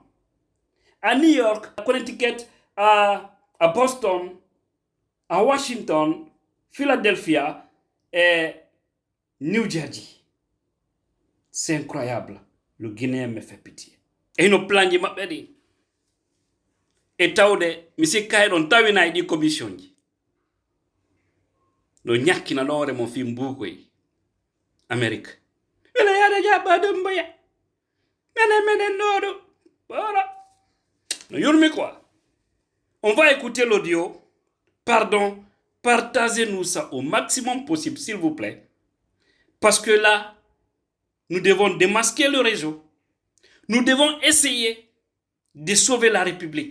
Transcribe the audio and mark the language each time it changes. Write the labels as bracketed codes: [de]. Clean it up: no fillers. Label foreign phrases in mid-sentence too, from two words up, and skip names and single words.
[fr] À New York, à Connecticut, à Boston, à Washington, Philadelphia et New Jersey. C'est incroyable. Le Guinéen me fait pitié. Et nous planifions ma pédie. [ff] Et tawde, monsieur Kaye don tawina e ɗi commission ji. No ñakkina ɗon mon fi mbukoy Amérique. Wala yaade jaɓɓa ɗum mboya. Menen ɗoɗo. Voilà. No yurmi [fr] quoi. On va écouter l'audio. Pardon, partagez-nous ça au maximum possible, s'il vous plaît. Parce que là, nous devons démasquer le réseau. Nous devons essayer de sauver la République.